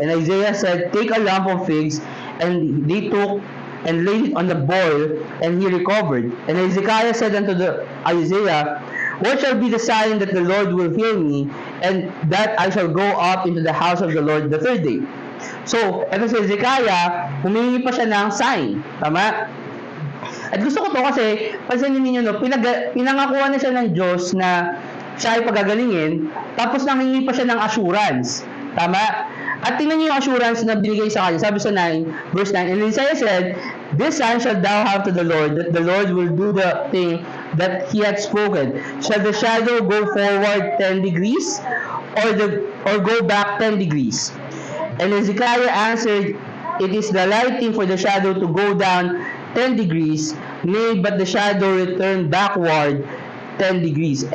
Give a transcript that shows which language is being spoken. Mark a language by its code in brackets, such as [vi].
[en] And Isaiah said, Take a lump of figs. And they took and laid it on the boil, and he recovered. And Hezekiah said unto Isaiah, What shall be the sign that the Lord will heal me, and that I shall go up into the house of the Lord the 3rd day? [tl] So, eto si Hezekiah, humingi pa siya ng sign. Tama? At gusto ko to kasi, pansinin ninyo, no, pinangakuha na siya ng Diyos na siya ay pagagalingin, tapos nanghingi pa siya ng assurance. Tama? At tingnan niyo yung assurance na binigay sa kanya. Sabi sa 9, [en] verse 9, And Isaiah said, This sign shall thou have to the Lord, that the Lord will do the thing that he had spoken. Shall the shadow go forward 10 degrees, or go back 10 degrees? And Hezekiah answered, It is the right thing for the shadow to go down 10 degrees, nay, but the shadow return backward 10 degrees.